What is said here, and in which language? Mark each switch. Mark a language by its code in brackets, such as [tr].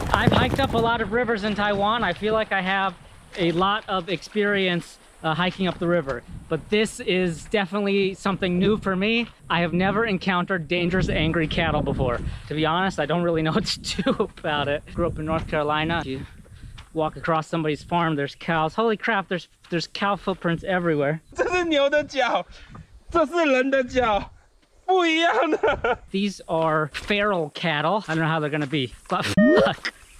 [en] I've hiked up a lot of rivers in Taiwan. I feel like I have a lot of experience hiking up the river, but this is definitely something new for me. I have never encountered dangerous, angry cattle before. To be honest, I don't really know what to do about it. Grew up in North Carolina. You walk across somebody's farm, there's cows. Holy crap, there's cow footprints everywhere. [zh] 这是牛的脚，这是人的脚，不一样的。 [en] These are feral cattle. I don't know how they're gonna be, but fuck.